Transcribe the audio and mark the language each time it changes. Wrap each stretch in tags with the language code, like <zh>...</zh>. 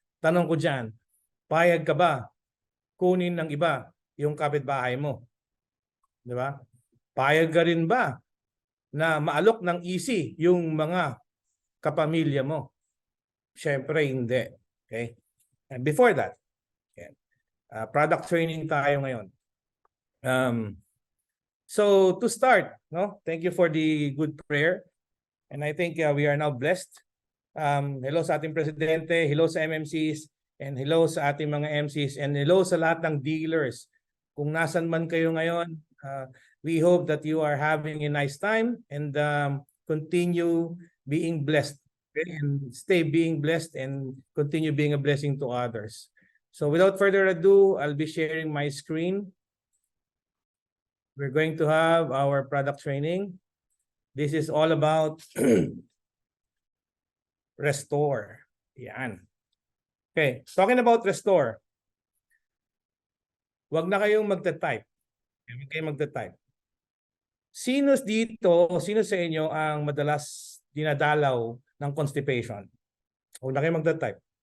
<tl>Tanong ko dyan, payag ka ba kunin ng iba yung kapitbahay mo? Di ba? Payag ka rin ba na maalok ng easy yung mga kapamilya mo? Siyempre, hindi. Okay?</tl> <en>And before that, okay, product training</en> <tl>tayo ngayon.</tl> <en>So to start, no, thank you for the good prayer. And I think we are now blessed.</en> <tl>Hello sa ating presidente, hello sa MMCs, and hello sa ating mga MCs, and hello sa lahat ng dealers. Kung nasan man kayo ngayon,</tl> <en>we hope that you are having a nice time and continue being blessed, okay? And stay being blessed and continue being a blessing to others. So without further ado, I'll be sharing my screen. We're going to have our product training. This is all about Restore.</en> <tl>Yan.</tl> <en>Okay, talking about Restore.</en> <tl>Huwag na kayong magta-type. Huwag kayong magta-type. Sino sa inyo ang madalas dinadalaw ng constipation? Huwag na kayo magta-type.</tl>